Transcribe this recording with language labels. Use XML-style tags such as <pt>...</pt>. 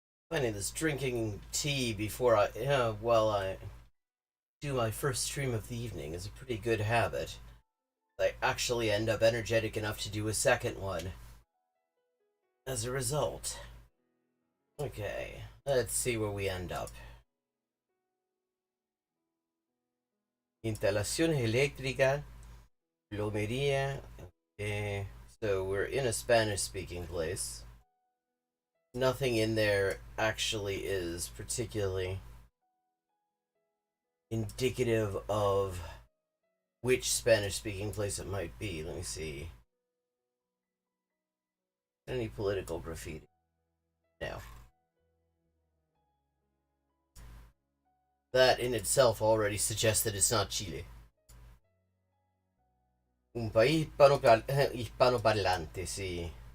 <en>Finding this drinking tea before I do my first stream of the evening is a pretty good habit. I actually end up energetic enough to do a second one as a result. Okay, let's see where we end up.</en> <es>Instalaciones eléctricas, plomería.</es> <en>Okay, so we're in a Spanish-speaking place. Nothing in there actually is particularly indicative of which Spanish-speaking place it might be. Let me see. Any political graffiti? No. That in itself already suggests that it's not Chile.</en> <es>Un país hispanoparlante, sí.</es>